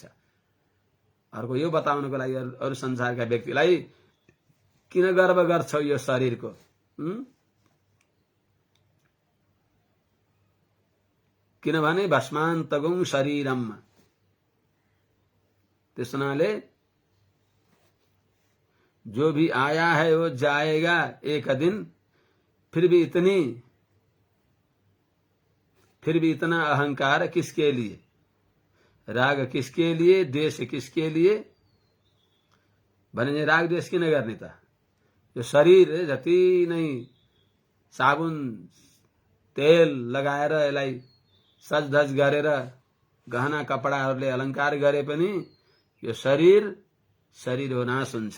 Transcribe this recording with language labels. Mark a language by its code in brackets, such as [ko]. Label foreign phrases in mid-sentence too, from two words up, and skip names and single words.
[ne] अर्को यो बताउनको लागि अरू संसारका व्यक्तिलाई किन गर्व गर्छौ यो शरीरको? [hi] किनभने [sa] भस्मान्तगुं शरीरम, [ne] त्यस हुनाले [hi] जो भी आया है वो जाएगा एक दिन, फिर भी इतना अहंकार किसके लिए? राग किसके लिए? द्वेष किसके लिए? [ne] भने राग द्वेष किन गर्ने त? यो शरीर जति नै साबुन तेल लगाएर यसलाई सजधज गरेर गहना कपडाहरूले अलंकार गरे पनि यो शरीर हो, नाश हुन्छ।